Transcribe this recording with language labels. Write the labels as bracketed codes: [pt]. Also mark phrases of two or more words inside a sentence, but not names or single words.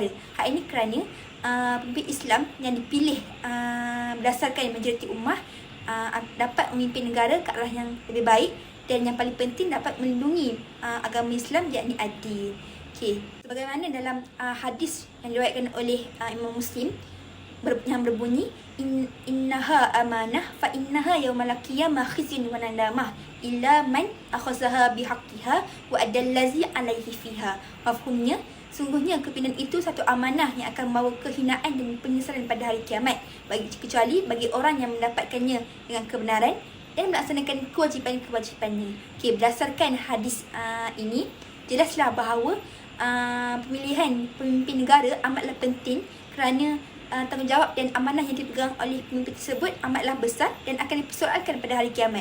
[ms] Hal ini kerana pemimpin Islam yang dipilih berdasarkan majoriti ummah dapat memimpin negara ke arah yang lebih baik, dan yang paling penting dapat melindungi agama Islam, yakni adil. Sebagaimana dalam hadis yang diriwayatkan oleh Imam Muslim yang berbunyi, [ar] إنها أمانة فإنها يوم القيامة خزي وندامة إلا من أخذها بحقها وأدى الذي عليه فيها. [ms] Mafhumnya, sungguhnya kepimpinan itu satu amanah yang akan membawa kehinaan dan penyesalan pada hari kiamat, kecuali bagi orang yang mendapatkannya dengan kebenaran dan melaksanakan kewajipan-kewajipannya. Berdasarkan hadis ini, jelaslah bahawa pemilihan pemimpin negara amatlah penting, kerana tanggungjawab dan amanah yang dipegang oleh pemimpin tersebut amatlah besar dan akan dipersoalkan pada hari kiamat.